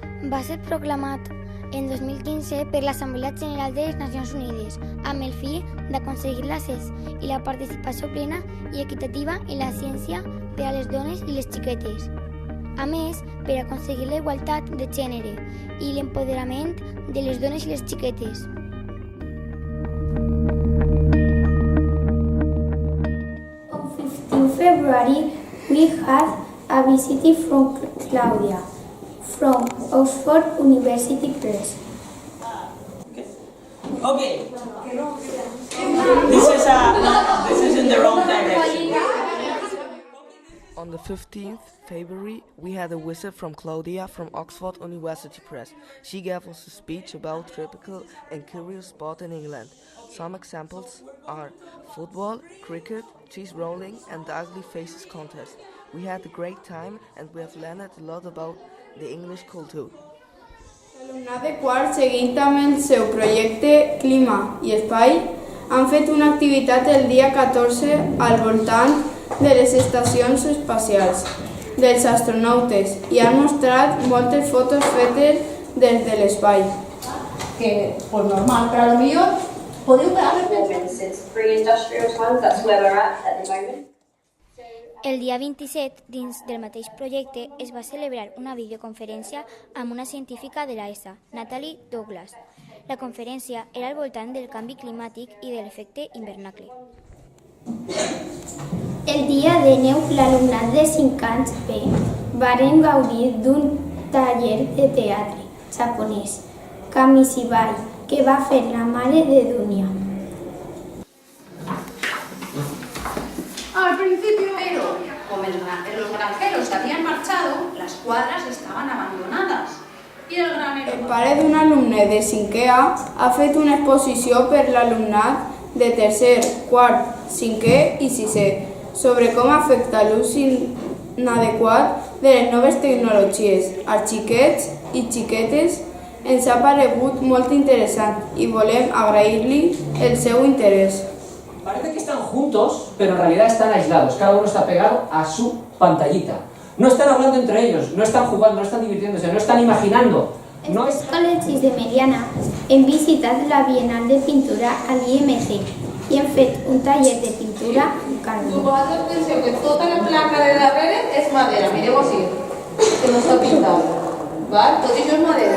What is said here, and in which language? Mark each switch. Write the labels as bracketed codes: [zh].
[ca] Va ser proclamat en 2015 per l'Assemblea General de les Nacions Unides amb el fi d'aconseguir l'accés i la participació plena i equitativa en la ciència per a les dones i les xiquetes. A més, per aconseguir la igualtat de gènere i l'empoderament de les dones i les xiquetes. [en] On 15 February, we had a visit from Claudia, from Oxford University Press. Okay. This is in the wrong direction. On the 15th February, we had a visit from Claudia from Oxford University Press. She gave us a speech about tropical and curious sport in England. Some examples are football, cricket, cheese rolling and the Ugly Faces contest. We had a great time and we have learned a lot about the English culture. [ca] L'alumnat de quart, seguint amb el seu projecte Clima i Espai, han fet una activitat el dia 14 al voltant de les estacions espacials, dels astronautes, i han mostrat moltes fotos fetes des de l'espai. Que, [es] pues normal, pero [ca] a lo millor podeu veure [en] Since pre-industrial times, that's where we're at the moment. [ca] El dia 27, dins del mateix projecte, es va celebrar una videoconferència amb una científica de la ESA, Natalie Douglas. La conferència era al voltant del canvi climàtic i de l'efecte hivernacle. El dia de neu, l'alumnat de 5 anys B varen gaudir d'un taller de teatre japonès, Kamishibai, que va fer la mare de Dunia. [es] Al principio, pero como los granjeros se habían marchado, las cuadras estaban abandonadas. [ca] I el granero... El pare d'un alumne de 5è A ha fet una exposició per l'alumnat de 3è, 4è, 5è i 6è sobre com afecta l'ús inadequat de les noves tecnologies als xiquets i xiquetes. Ens ha paregut molt interessant i volem agrair-li el seu interès. [es] Parece que están juntos, pero en realidad están aislados. Cada uno está pegado a su pantallita. No están hablando entre ellos, no están jugando, no están divirtiéndose, no están imaginando. [ca] Els col·legis de Meliana hem visitat la Bienal de Pintura a l'IMC i hem fet un taller de pintura amb carbó. Posad atenció que tota la placa de darrere és madera, mireu així, que no està pintada. ¿Vale? Tot això és madera.